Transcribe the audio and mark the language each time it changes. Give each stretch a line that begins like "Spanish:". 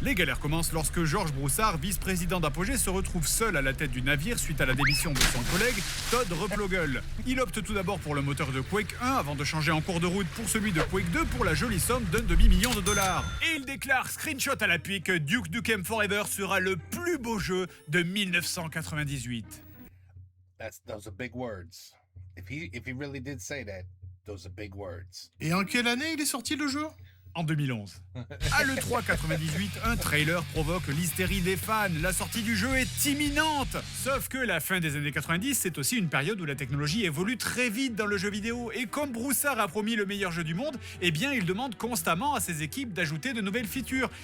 French: Les galères commencent lorsque George Broussard, vice-président d'Apogee, se retrouve seul à la tête du navire suite à la démission de son collègue Todd Replogle. Il opte tout d'abord pour le moteur de Quake 1 avant de changer en cours de route pour celui de Quake 2 pour la jolie somme d'un demi-million de dollars. Et il déclare screenshot à l'appui que Duke Nukem Forever sera le plus beau jeu de 1998.
English: Those are big words. If he really did say that, those are big words.
French: Et en quelle année il est sorti le jeu? En 2011. À l'E3 98, un trailer provoque l'hystérie des fans. La sortie du jeu est imminente. Sauf que la fin des années 90, c'est aussi une période où la technologie évolue très vite dans le jeu vidéo. Et comme Broussard a promis le meilleur jeu du monde, eh bien il demande constamment à ses équipes d'ajouter de nouvelles features.